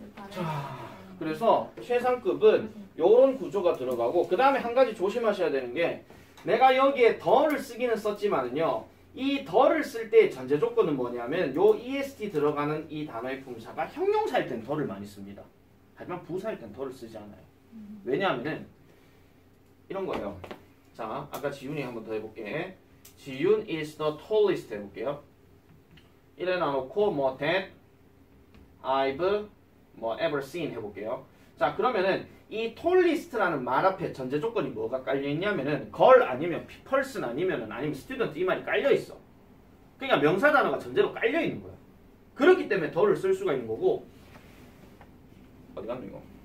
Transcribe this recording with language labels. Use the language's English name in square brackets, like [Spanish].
[Korean] 자, 그래서 최상급은 요런 구조가 들어가고 그 다음에 한 가지 조심하셔야 되는 게 내가 여기에 더를 쓰기는 썼지만은요 이 더를 쓸 때 전제 조건은 뭐냐면 요 est 들어가는 이 단어의 품사가 형용사일 땐 더를 많이 씁니다. 하지만 부사일 땐 더를 쓰지 않아요. 왜냐하면은 이런 거예요. 자, 아까 지윤이 한번 더 해볼게. [English] 지윤 is the tallest 해볼게요. [Korean] 이래 놔놓고 뭐 that I've 뭐 ever seen 해볼게요. 자, 그러면은 이 tallest라는 말 앞에 전제 조건이 뭐가 깔려 있냐면은 걸 아니면 person 아니면 student 이 말이 깔려 있어. 그러니까 명사 단어가 전제로 깔려 있는 거야. 그렇기 때문에 더를 쓸 수가 있는 거고. 어디 갔노 이거?